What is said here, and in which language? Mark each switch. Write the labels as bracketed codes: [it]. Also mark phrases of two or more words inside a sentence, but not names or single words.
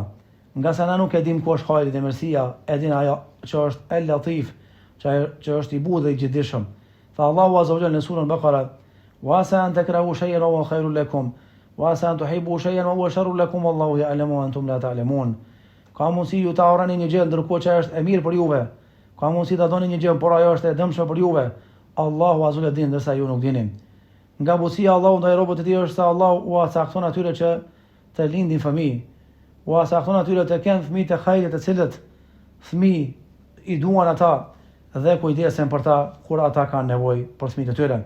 [sq] Nga se na nuk e dim ku është hajri dhe mirësia, e din ajo që është el-latif, që është i butë dhe i gjithdijshëm. [ar] Tha الله عز وجل [sq] në surën Baqara, [ar] "وعسى أن تكرهوا شيئا وهو خير لكم، وعسى أن تحبوا شيئا وهو شر لكم، والله يعلم وأنتم لا تعلمون." [sq] Ka mundësi ju ta urreni një gjë ndërkohë që është e mirë për juve. Ka mundësi ta doni një gjë por ajo është e dëmshme për juve. Allahu [ar] عز وجل [sq] din ndërsa ju nuk dini. Nga butësia Allahu ndaj robët e tij është se Allahu u cakton atyre që të lindin fëmijë. U cakton atyre të kenë fëmijë të hajrit, të cilët fëmijë i duan ata dhe kujdesen për ta kur ata kanë nevojë për fëmijët e tyre.